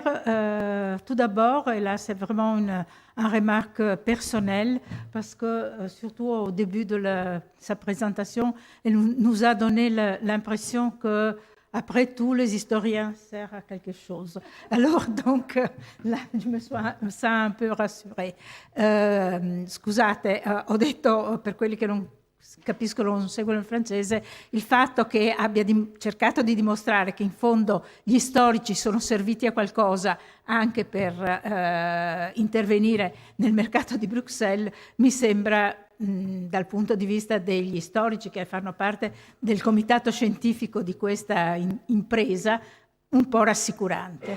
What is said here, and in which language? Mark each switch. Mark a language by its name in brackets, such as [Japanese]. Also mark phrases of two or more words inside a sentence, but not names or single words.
[French] Tout d'abord, et là c'est vraiment une remarque personnelle, parce que surtout au début de sa présentation, elle nous a donné l'impression que après tout, les historiens servent à quelque chose. Alors, donc, là, je me sens un peu rassurée. [Italian] Scusate, ho detto, per quelli che non capiscono, non seguono il francese, il fatto che abbia cercato di dimostrare che in fondo gli storici sono serviti a qualcosa anche per intervenire nel mercato di Bruxelles mi sembra, dal punto di vista degli storici che fanno parte del comitato scientifico di questa impresa, un po' rassicurante.